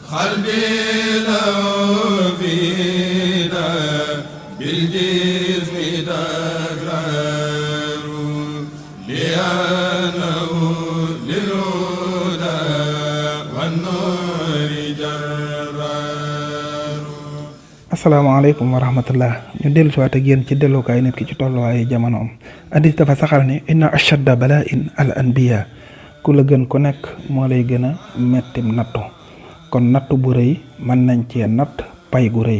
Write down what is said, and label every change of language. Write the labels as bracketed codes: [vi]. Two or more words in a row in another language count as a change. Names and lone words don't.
[ar] قلبي لو فينا بالجسم تكرار لأنه للهدى والنور جرار. السلام عليكم ورحمة الله. [wo] ñu dellu si waat ak yéen ci dellukaay nit ki ci tolluwaayu jamonoom. Hadiis dafa saxal ni [ar] إن أشد بلاء الأنبياء, [wo] ku la gën ku nekk moo lay gën a mettim nattu. kon nattu bu rëy mën nañ cee natt pay gu rëy.